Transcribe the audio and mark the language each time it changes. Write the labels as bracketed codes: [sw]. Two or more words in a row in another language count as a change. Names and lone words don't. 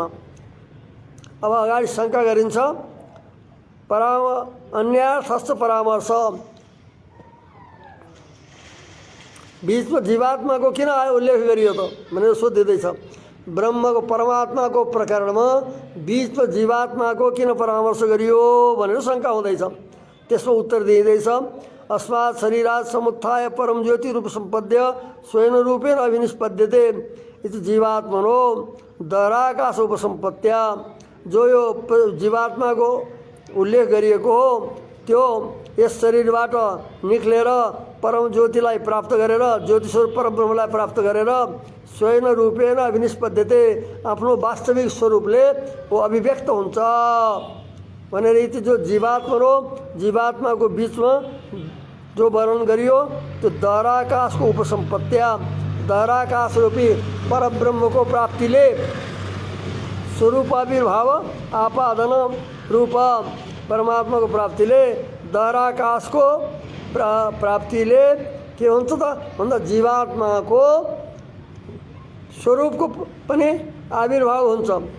[ne] अब अगाडि शङ्का गरिन्छ अन्यार्थस्थ परामर्श बीचमा जीवात्माको किन आयो उल्लेख गरियो त भनेर सोधिँदैछ। ब्रह्मको परमात्माको प्रकरणमा बीचमा जीवात्माको किन परामर्श गरियो भनेर शङ्का हुँदैछ। त्यसको उत्तर दिइँदैछ [sa] अस्मात् शरीरात् समुत्थाय परम ज्योति रूप सम्पद्य स्वयं रूपेण अभिनिष्पद्यते इति जीवात्मनो दहराकाश उपसम्पत्त्या। [ne] जो यो जीवात्माको उल्लेख गरिएको हो त्यो यस शरीरबाट निक्लेर परम ज्योतिलाई प्राप्त गरेर ज्योति स्वरूप परब्रह्मलाई प्राप्त गरेर [sa] स्वयं रूपेण अभिनिष्पद्यते [ne] आफ्नो वास्तविक स्वरूपले वो अभिव्यक्त हुन्छ भनेर यति जो जीवात्मा हो जीवात्माको बीचमा जो वर्णन गरियो त्यो दहराकाशको उपसम्पत्त्या दहराकाश रूपी परब्रह्मको प्राप्तिले [sa] स्वरूपाविर्भाव आपादन [ne] रूप परमात्माको प्राप्तिले दहराकाशको प्राप्तिले के हुन्छ त भन्दा जीवात्माको स्वरूपको पनि आविर्भाव हुन्छ